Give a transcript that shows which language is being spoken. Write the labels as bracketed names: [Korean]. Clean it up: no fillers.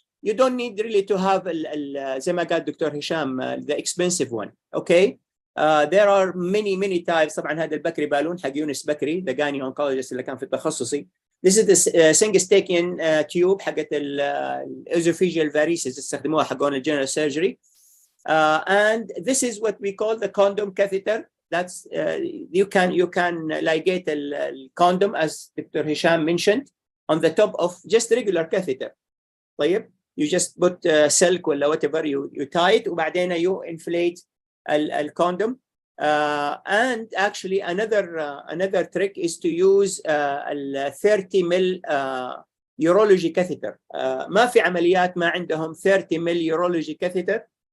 [English] You don't need really to have [Arabic] زي ما قال [English] Dr. Hisham, the expensive one, okay? There are many types. [Arabic] طبعا هذا البكري بالون حق يونس بكري, [English] the gynae oncologist [Arabic] اللي كان في التخصصي. [English] This is the Sengistakian tube حقت esophageal varices [Arabic] استخدموها حقون الجنرال [English] surgery. And this is what we call the condom catheter. That's you can ligate the condom, as Dr. Hisham mentioned, on the top of just regular catheter. طيب, you just put silk or whatever, you tie it, وبعدين you inflate the condom. And actually another trick is to use a 30 mil urology catheter. [Arabic] ما في عمليات ما عندهم 30 mil urology catheter.